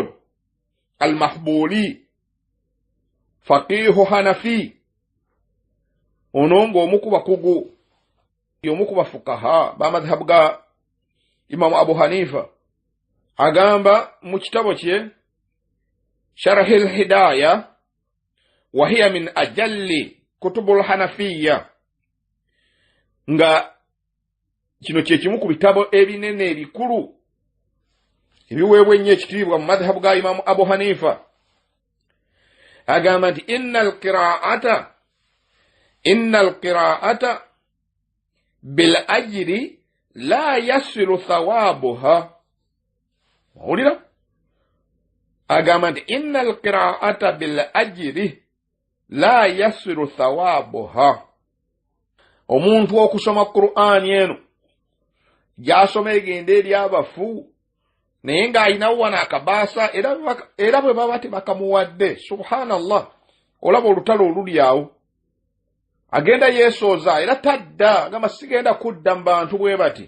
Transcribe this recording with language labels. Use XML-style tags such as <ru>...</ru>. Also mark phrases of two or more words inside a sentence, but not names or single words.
<lg>al-Mahbuli</lg> <ar>فقيه حنفي</ar> <lg>ono ng'omu ku bakugu y'omu ku bafukaha ba madhahabu ga Imam Abu Hanifa agamba mu kitabo kye Sharh al-Hidayah</lg> <ar>وهي من أجل كتب الحنفية</ar> <lg>nga kino kye kimu ku bitabo ebinene ebikulu ebiweebwa ennyo ekitiibwa mu madhahabu ga Imam Abu Hanifa. Agamba nti</lg> <ar>إن القراءة بالأجر لا يصل ثوابها.</ar> <lg>Owulira? agamba nti</lg> <ar>إن القراءة بالأجر لا يصل ثوابها.</ar> <lg>Omuntu okusoma Qur'ani eno gyasoma egenda eri abafu naye ng'alinawo wano akabaasa era bwe baba tebakamuwadde, subhanallah, olaba olutalo oluli awo agenda yeesooza era tadda agamba sigenda kudda mu bantu bwe bati.</lg>